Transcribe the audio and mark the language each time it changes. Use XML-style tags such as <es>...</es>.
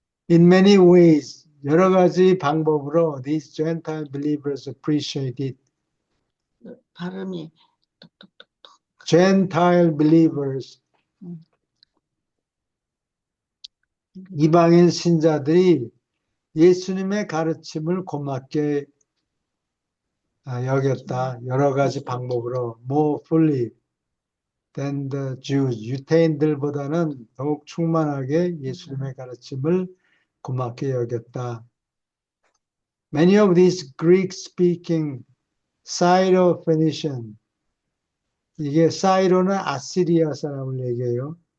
<en>In many ways,</en> <ko>여러 가지 방법으로</ko> <en>these Gentile believers appreciate it.</en> <ko>발음이 똑똑똑.</ko> <en>Gentile believers,</en> <ko>이방인 신자들이 예수님의 가르침을 고맙게 여겼다. 여러 가지 방법으로</ko> <en>more fully than the Jews.</en> <ko>유대인들보다는 더욱 충만하게 예수님의 가르침을 고맙게 여겼다.</ko> <en>Many of these Greek-speaking Syro-Phoenician,</en> <ko>이게 사이로는 아시리아 사람을 얘기해요.</ko>